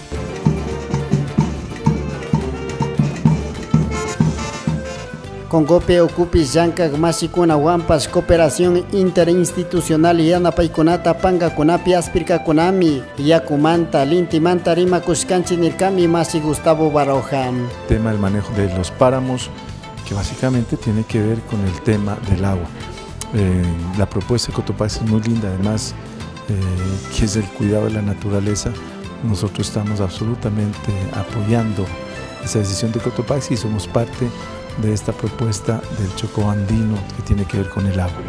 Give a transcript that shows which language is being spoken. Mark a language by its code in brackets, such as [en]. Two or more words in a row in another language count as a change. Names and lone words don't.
[qu] Congope ocupi llankak masikuna wampas [es] cooperación interinstitucional [qu] yanapaykunata pangakunapi aspirkakunami yakumanta lintimanta rimakushkanchi nirkami masi Gustavo Baroja. [es] Tema del manejo de los páramos, que básicamente tiene que ver con el tema del agua. La propuesta de Cotopaxi es muy linda, además que es el cuidado de la naturaleza. Nosotros estamos absolutamente apoyando esa decisión de Cotopaxi y somos parte de esta propuesta del Chocó andino que tiene que ver con el agua.